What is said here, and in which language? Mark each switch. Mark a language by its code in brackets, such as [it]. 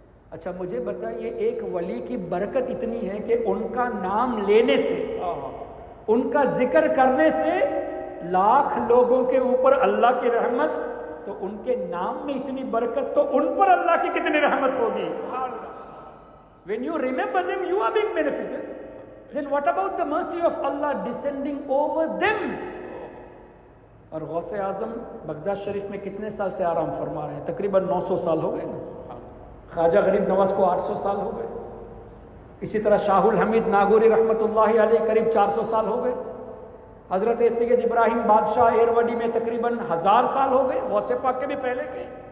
[ur] اچھا مجھے بتائیے، ایک ولی کی برکت اتنی ہے کہ ان کا نام لینے سے، ان کا ذکر کرنے سے لاکھ لوگوں کے اوپر اللہ کی رحمت. تو ان کے نام میں اتنی برکت، تو ان پر اللہ کی کتنی رحمت ہوگی. [en] When you remember them, you are being benefited. Then what about the mercy of Allah descending over them? [ur] اور غوث اعظم بغداد شریف میں کتنے سال سے آرام فرما رہے ہیں؟ تقریباً 900 سال ہو گئے نا. خواجہ غریب نواز کو 800 سال ہو گئے. اسی طرح شاہ الحمید ناگوری رحمۃ اللہ علیہ قریب 400 سال ہو گئے. حضرت سید ابراہیم بادشاہ ایروڈی میں تقریباً 1000 سال ہو گئے، غوث پاک کے بھی پہلے کے.